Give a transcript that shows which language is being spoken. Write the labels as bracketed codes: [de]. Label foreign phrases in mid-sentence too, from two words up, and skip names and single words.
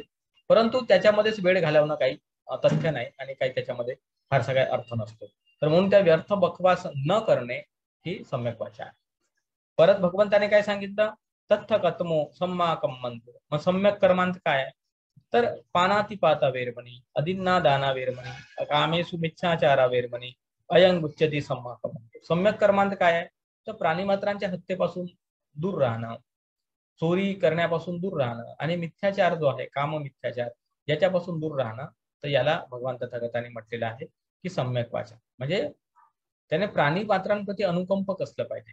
[mr] परंतु त्याच्यामध्येच वेळ घालवणं काही तथ्य नाही आणि काही त्याच्यामध्ये फारसा काही अर्थ नसतो. तर म्हणून त्या व्यर्थ बकवास न करणे ही सम्यक वाचा आहे. परत भगवंताने काय सांगितलं? [pi] तथ्य कथमो सम्मा कम्मंत. [mr] मग सम्यक कर्मांत काय आहे? [pi] तर पानातिपाता वेरमणी, अदिन्ना दाना वेरमणी, कामेषु मिच्छाचारा वेरमणी, अयंग उच्यते सम्मा कम्मंत. [mr] सम्यक कर्मांत काय आहे? तर प्राणीमात्रांच्या हत्येपासून दूर राहणं, चोरी करण्यापासून दूर राहणं आणि मिथ्याचार जो आहे, काम मिथ्याचार, याच्यापासून दूर राहणं. तर याला भगवान तथागतांनी म्हटलेलं आहे की सम्यक वाचा. म्हणजे त्याने प्राणी पात्रांप्रती अनुकंपक असलं पाहिजे.